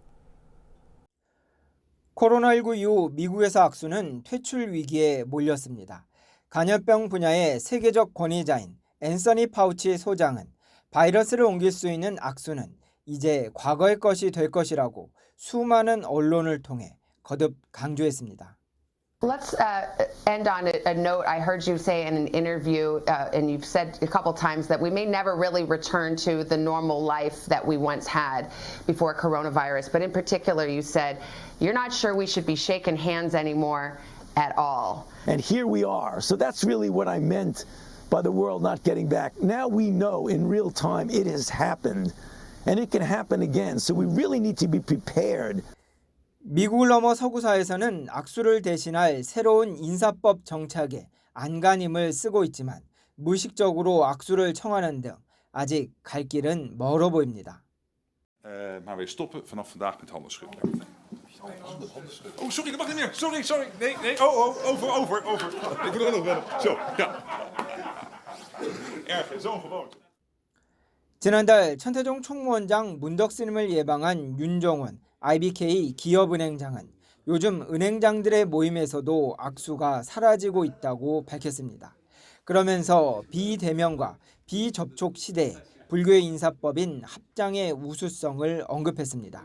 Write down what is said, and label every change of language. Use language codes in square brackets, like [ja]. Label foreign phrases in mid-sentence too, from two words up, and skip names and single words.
[ko] 코로나19 이후 미국에서 악수는 퇴출 위기에 몰렸습니다. 간염병 분야의 세계적 권위자인 앤서니 파우치 소장은 바이러스를 옮길 수 있는 악수는 이제 과거의 것이 될 것이라고 수많은 언론을 통해 거듭 강조했습니다. [en] Let's end on a note. I heard you say in an interview, and you've said a couple times that we may never really return to the normal life that we once had before coronavirus. But in particular, you said you're not sure we should be shaking hands anymore at all. And here we are. So that's really what I meant by the world not getting back. Now we know in real time it has happened, and it can happen again. So we really need to be prepared. [ko] 미국을 넘어 서구사에서는 악수를 대신할 새로운 인사법 정착에 안간힘을 쓰고 있지만 무의식적으로 악수를 청하는 등 아직 갈 길은 멀어 보입니다. [nl] Maar weer stoppen vanaf vandaag met handen schudden. Oh, sorry, dat mag niet meer. Sorry. Nee. Over. Ik wil er nog wel. Zo, ja. Erg, zo'n gewoonte. [ko] 지난달 천태종 총무원장 문덕스님을 예방한 윤정원 IBK 기업은행장은 요즘 은행장들의 모임에서도 악수가 사라지고 있다고 밝혔습니다. 그러면서 비대면과 비접촉 시대에 불교의 인사법인 합장의 우수성을 언급했습니다.